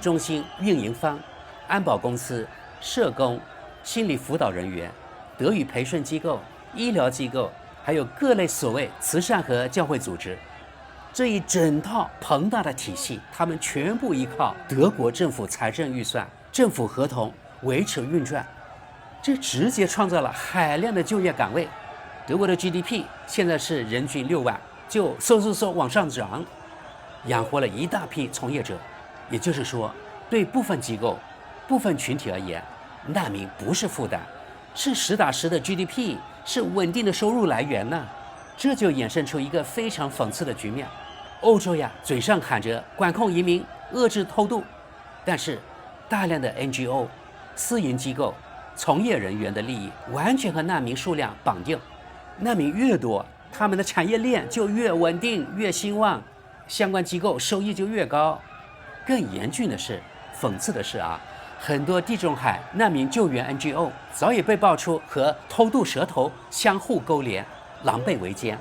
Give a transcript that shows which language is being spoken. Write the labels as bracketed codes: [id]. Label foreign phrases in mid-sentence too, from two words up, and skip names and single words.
[zh] 中心運營方、安保公司、社工、心理輔導人員、德語培訓機構、醫療機構，還有各類所謂慈善和教會組織，這一整套龐大的體系，他們全部依靠德國政府財政預算、政府合同維持運轉，這直接創造了海量的就業崗位。德國的 GDP 現在是人均6萬，就嗖往上漲，養活了一大批從業者。也就是說，對部分機構、部分群體而言，難民不是負擔，是實打實的 GDP，是穩定的收入來源呢。這就衍生出一個非常諷刺的局面：歐洲呀，嘴上喊着管控移民、遏制偷渡，但是大量的 NGO、私營機構、從業人員的利益完全和難民數量綁定。難民越多，他們的產業鏈就越穩定、越興旺，相關機構收益就越高。更嚴峻的是，諷刺的是啊，很多地中海難民救援 NGO 早已被爆出和偷渡蛇頭相互勾連，狼狽為奸。